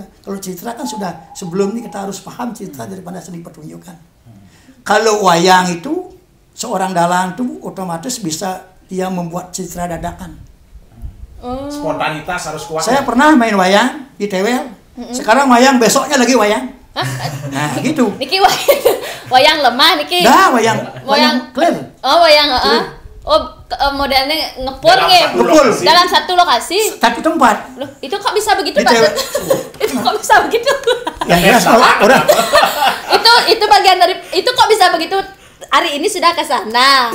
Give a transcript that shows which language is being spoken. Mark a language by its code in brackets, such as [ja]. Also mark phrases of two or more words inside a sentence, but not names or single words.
[id] Kalau citra kan sudah sebelumnya kita harus paham citra daripada seni pertunjukan. Kalau wayang itu seorang dalang itu otomatis bisa dia membuat citra dadakan. Spontanitas harus kuat. Saya pernah main wayang di Tewel. Sekarang wayang, besoknya lagi wayang. Nah, gitu. [jv] Niki wayang lemah Niki. [id] Nah, wayang clear. Oh, wayang modelnya ngepur nge dalam satu lokasi. Satu tempat. Loh, itu kok bisa begitu, Pak? Itu kok bisa begitu? Yang jelas orang itu bagian dari itu kok bisa begitu? Hari ini sudah ke sana.